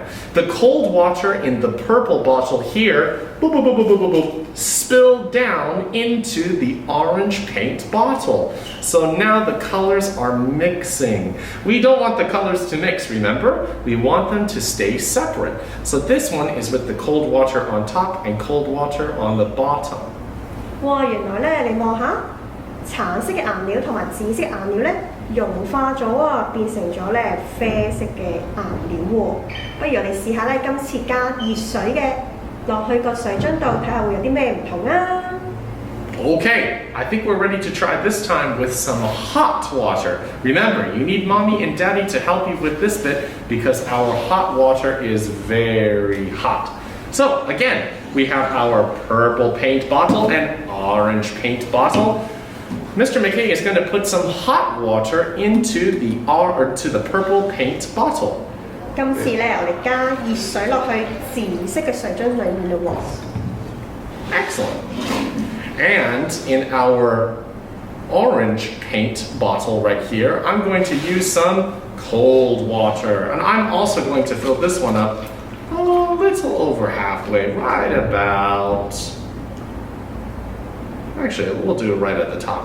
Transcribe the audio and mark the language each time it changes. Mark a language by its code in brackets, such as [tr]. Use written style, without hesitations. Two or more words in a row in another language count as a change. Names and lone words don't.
[en] The cold water in the purple bottle here spilled down into the orange paint bottle. So now the colors are mixing. We don't want the colors to mix, remember? We want them to stay separate. So this one is with the cold water on top and cold water on the bottom. [yue] 哇，原來咧，你望下，橙色嘅顏料同埋紫色顏料咧融化咗啊，變成咗咧啡色嘅顏料喎。不如我哋試下咧，今次加熱水嘅落去個水樽度，睇下會有啲咩唔同啊。 [en] Okay, I think we're ready to try this time with some hot water. Remember, you need mommy and daddy to help you with this bit because our hot water is very hot. So again, we have our purple paint bottle and orange paint bottle. Mr. McKay is going to put some hot water into the purple paint bottle. [yue] 今次咧，我哋加熱水落去紫色嘅水樽裏面咯喎。 [en] Excellent. And in our orange paint bottle right here, I'm going to use some cold water. And I'm also going to fill this one up a little over halfway, right about... Actually, we'll do it right at the top.